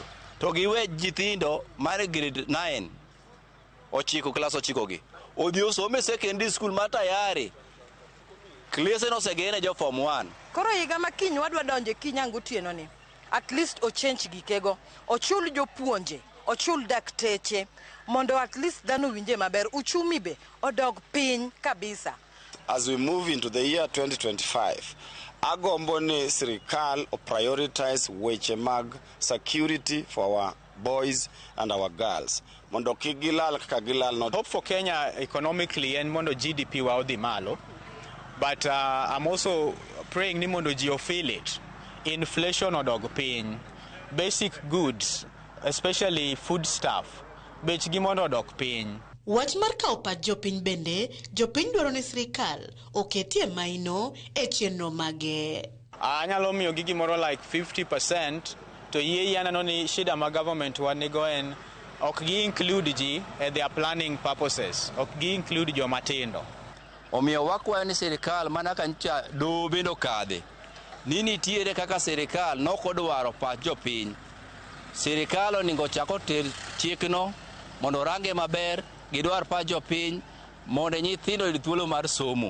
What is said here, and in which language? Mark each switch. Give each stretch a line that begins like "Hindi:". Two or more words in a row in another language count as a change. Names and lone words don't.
Luo (Kenya and Tanzania): To giwe nyithindo mar grade 9 class 9 gi odhi osome
English: secondary school
Luo (Kenya and Tanzania): matayari klese no segene jo form 1. Koro higa makiny wadwa donje kinyangu tieno ni at least o change gikego, ochul jopuonje, ochul dakteche mondo at least dhano winje maber, uchumi be odog piny kabisa.
English: As we move into the year 2025,
Luo (Kenya and Tanzania): agombo ni sirikal prioritize weche mag
English: security for our boys and our girls.
Luo (Kenya and Tanzania): Mondo kigilal kaka gilal no.
English: Hope for Kenya economically and
Luo (Kenya and Tanzania): mondo GDP wa odhi malo.
English: But I'm also praying
Luo (Kenya and Tanzania): ni mondo ji
English: feel it.
Luo (Kenya and Tanzania): Inflation odog piny.
English: Basic goods, especially food stuff,
Luo (Kenya and Tanzania): bech gi mondo odog piny. Wach mar kawo pach jopiny bende, jopiny dwaro ni sirikal oketie maino e chenro mage. Anyalo miyo gi gimoro like 50% to yie aneno ni shida ma government wanigo en ok gi include ji e
English: their planning purposes,
Luo (Kenya and Tanzania): ok gi include joma tindo. Omiyo wakwayo ni sirikal mana kancha do bendo kadhe ni nitiere kaka sirikal nokodwaro pach jopiny. Sirikal onego chako tel chikno mondo range maber gidwar pach jopiny mondo nyithindo yud thuolo mar somo.